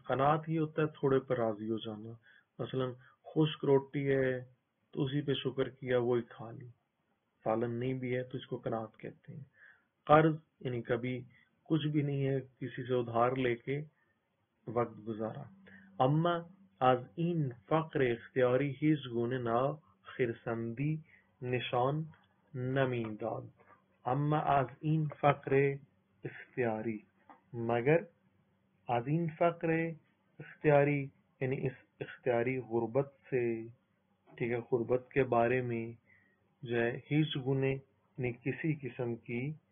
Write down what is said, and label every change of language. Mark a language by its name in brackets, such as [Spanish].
[Urdu] قناعت ہی ہوتا ہے تھوڑے پر راضی ہو جانا، مثلا خشک روٹی ہے تو اسی پہ شکر کیا وہی کھا لی، سالن نہیں بھی ہے تو اس کو قناعت کہتے ہیں. قرض یعنی کبھی کچھ بھی نہیں ہے کسی سے ادھار لے کے وقت گزارا. [Persian] اما از این فقر اختیاری هیچ گونه خرسندی نشان نمی داد. اما از این فقر اختیاری، [Urdu] مگر از این فقر اختیاری یعنی اس اختیاری غربت سے، ٹھیک ہے، غربت کے بارے میں جو ہے ہیچ گنے یعنی کسی قسم کی